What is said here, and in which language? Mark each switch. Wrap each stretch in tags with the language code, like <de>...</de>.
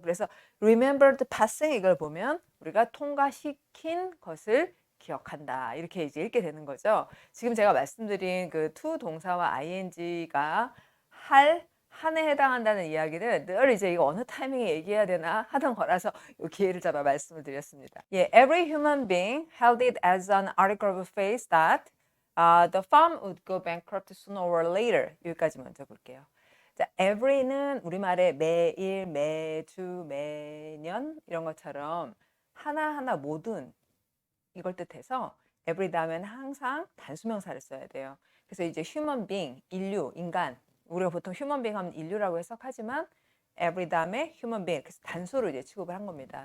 <ko>그래서 remembered passing 이걸 보면 우리가 통과시킨 것을 기억한다. 이렇게 이제 읽게 되는 거죠. 지금 제가 말씀드린 그 to 동사와 ing가 한에 해당한다는 이야기는 늘 이제 이거 어느 타이밍에 얘기해야 되나 하던 거라서 이 기회를 잡아 말씀을 드렸습니다.</ko> <en>예, every human being held it as an article of faith that the farm would go bankrupt sooner or later.</en> <ko>여기까지 먼저 볼게요. 자, every는 우리말에 매일, 매주, 매년 이런 것처럼 하나하나 모든 이걸 뜻해서 every 다음에는 항상 단수명사를 써야 돼요. 그래서 이제 human being, 인류, 인간 우리가 보통 human being 하면 인류라고 해석하지만 every 다음에 human being 그래서 단수로 이제 취급을 한 겁니다.</ko>